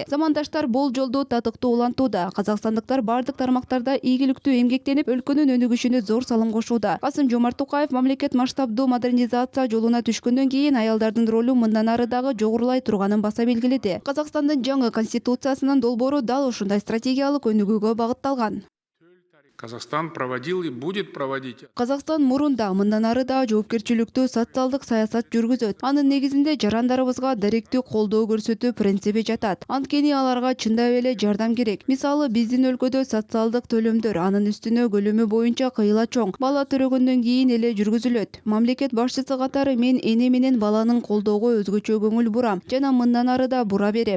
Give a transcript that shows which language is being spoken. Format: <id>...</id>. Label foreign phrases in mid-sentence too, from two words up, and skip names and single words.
<ky>Замандаштар бул жолду татыктуу улантууда. Казакстандыктар бардык тармактарда ийгиликтүү эмгектенип, өлкөнүн өнүгүшүнө зор салым кошууда. Касым-Жомарт Токаев мамлекет масштабдуу модернизация жолуна түшкөндөн кийин аялдардын ролу мындан ары дагы жогорулай турганын баса белгиледи. Казакстандын жаңы конституциясынын долбоору дал ушундай стратегиялык өнүгүүгө багытталган.</ky> <ru>Казахстан проводил и будет проводить.</ru> <ky>Казакстан мурунда мындан ары да жоопкерчиликтүү социалдык саясат жүргүзөт. Анын негизинде жарандарыбызга даректүү колдоо көрсөтүү принциби жатат. Анткени аларга чындап эле жардам керек. Мисалы, биздин өлкөдө социалдык төлөмдөр анын үстүнө көлөмү боюнча кыйла чоң. Бала төрөгөндөн кийин эле жүргүзүлөт. Мамлекет башчысы катары мен эне менен баланын колдоого өзгөчө көңүл бурам жана мындан ары да бура берем.</ky>